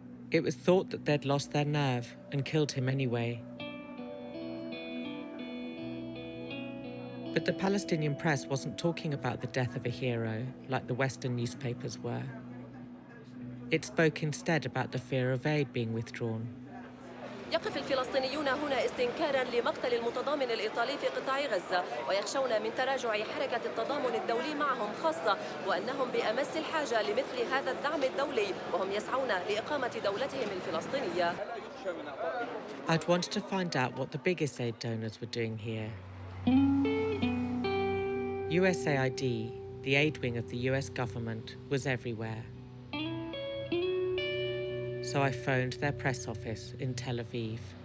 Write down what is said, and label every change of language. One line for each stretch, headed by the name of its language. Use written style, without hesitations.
English: It was thought that they'd lost their nerve and killed him anyway. But the Palestinian press wasn't talking about the death of a hero like the Western newspapers were. It spoke instead about the fear of aid being withdrawn.
Arabic: يقف الفلسطينيون هنا استنكاراً لمقتل المتضامن الإيطالي في قطاع غزة ويخشون من تراجع حركة التضامن الدولي معهم خاصة وأنهم بأمس الحاجة لمثل هذا الدعم الدولي وهم يسعون لإقامة دولتهم الفلسطينية.
English: I'd wanted to find out what the biggest aid donors were doing here. USAID, the aid wing of the US government, was everywhere. So I phoned their press office in Tel Aviv.